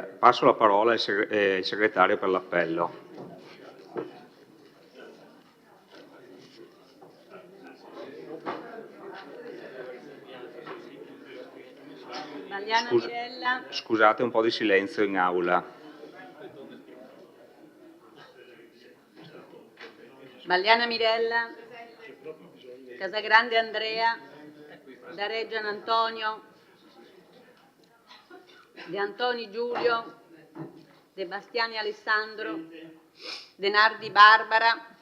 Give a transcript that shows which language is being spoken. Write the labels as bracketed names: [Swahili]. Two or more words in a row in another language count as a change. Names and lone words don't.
[Italian] Passo la parola al segretario per l'appello. Scusate, un po' di silenzio in aula. Balliana Mirella, Casagrande Andrea, Dareggian Antonio, De Antoni Giulio, De Bastiani Alessandro, De Nardi Barbara,